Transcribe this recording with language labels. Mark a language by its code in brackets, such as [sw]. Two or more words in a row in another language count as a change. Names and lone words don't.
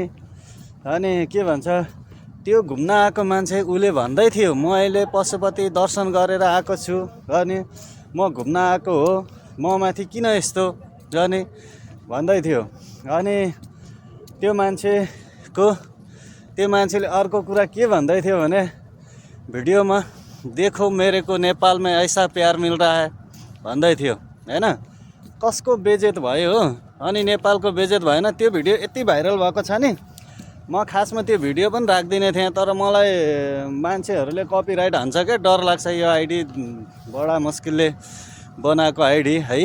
[ne] अनि के भन्छ, त्यो घुम्न आएको मान्छे उसले भन्दै थियो म अहिले पशुपति दर्शन गरेर आएको छु, अनि म घुम्न आएको हो, म माथि किन यस्तो अनि भन्दै थियो। अनि त्यो मान्छेले अर्को कुरा के भन्दै थियो भने भिडियोमा, [hi] देखो मेरे को नेपाल में ऐसा प्यार मिल रहा है [ne] भन्दै थियो हैन। कसको बेइज्जत भयो हो, अनि नेपालको बेइज्जत भएन। त्यो भिडियो यति भाइरल भएको छ नि, म खासमा त्यो भिडियो पनि राख्दिने थिएँ, तर मलाई मान्छेहरूले कपिराइट हान्छ क्या, डर लाग्छ। यो आइडी बडा मुस्किलले बनाएको आइडी है।